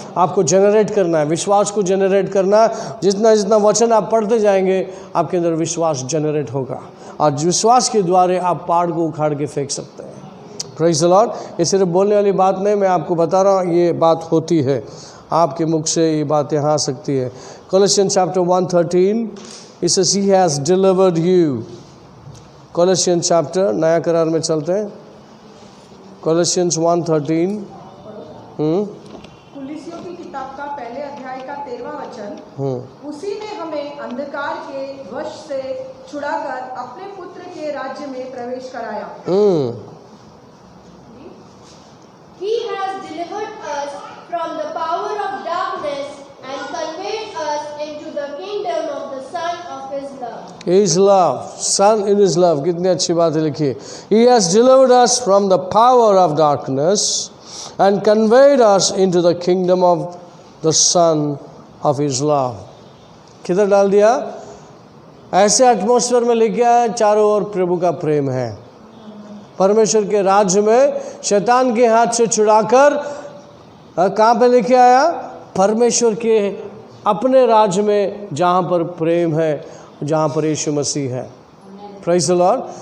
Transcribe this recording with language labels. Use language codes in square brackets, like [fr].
[hi] आपको जनरेट करना है, विश्वास को जनरेट करना है। जितना जितना वचन आप पढ़ते जाएंगे आपके अंदर विश्वास जनरेट होगा, और विश्वास के द्वारा आप पहाड़ को उखाड़ के फेंक सकते हैं। [en] Praise the lord. [hi] ये सिर्फ बोलने वाली बात नहीं, मैं आपको बता रहा हूँ ये बात होती है, आपके मुख से ये बात यहाँ आ सकती है। [en] Colossians chapter 1:13 it says he has delivered you। [hi] Colossians chapter, नया करार में चलते हैं, Colossians 1:13। कुलिसियों की किताब का पहले अध्याय का 13वां वचन, उसी ने हमें अंधकार के वश से छुड़ाकर अपने पुत्र के राज्य में प्रवेश कराया। [en] He has delivered us from the power of darkness and conveyed us into the kingdom of the Son of His love. His love, Son in His love, [hi] कितनी अच्छी बात है लिखी। [en] He has delivered us from the power of darkness and conveyed us into the kingdom of the Son of His love। [hi] किधर डाल दिया? ऐसे atmosphere में लेके आया, चारों ओर प्रभु का प्रेम है। परमेश्वर के राज्य में शैतान के हाथ से छुड़ाकर कहाँ पे लेके आया? परमेश्वर के अपने राज्य में, जहाँ पर प्रेम है, जहाँ पर यीशु मसीह है। [en] Praise the lord.